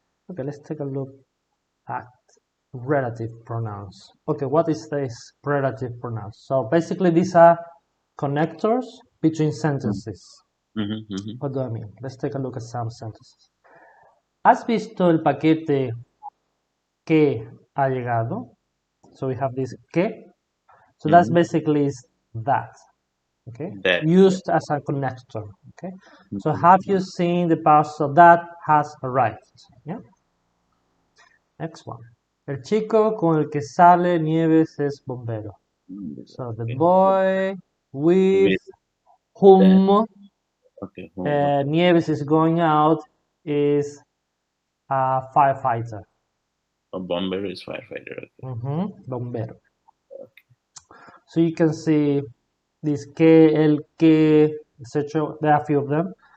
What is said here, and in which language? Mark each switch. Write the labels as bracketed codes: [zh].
[en] Okay, let's take a look at relative pronouns. Okay, what is this relative pronouns? So basically these are connectors between sentences. What do I mean? Let's take a look at some sentences. [es] ¿Has visto el paquete que ha llegado? [en] So we have this que. So that's basically is that. Okay, used as a connector. Okay, so have you seen the parcel that has arrived? Yeah. Next one. [es] El chico con el que sale Nieves es bombero. [en] So the boy with whom Nieves is going out is a firefighter. A bombero is firefighter. Okay. Bombero. Okay. So you can see this que, el que, etc. There are a few of them.